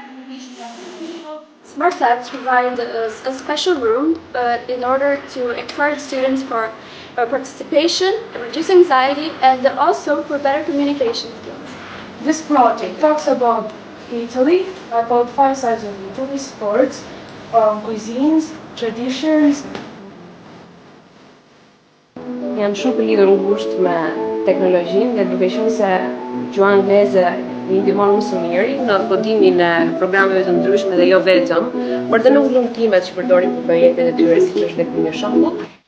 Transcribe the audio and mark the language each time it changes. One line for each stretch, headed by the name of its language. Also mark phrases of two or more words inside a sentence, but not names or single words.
English: Smart labs provide a special room in order to encourage students for participation, reduce anxiety, and also for better communication skills. This project talks about Italy, about 5 sides of Italy, sports, cuisines, traditions.
Albanian: Jam shumë të lidhur ngushtë me teknologjinë dhe duke qenë se gjuha angleze më ndihmon më së miri në kodimin e programeve të ndryshme dhe jo vetëm, por dhe në udhëtimet që përdorin për projektet e tyre, siç është tek një shembull.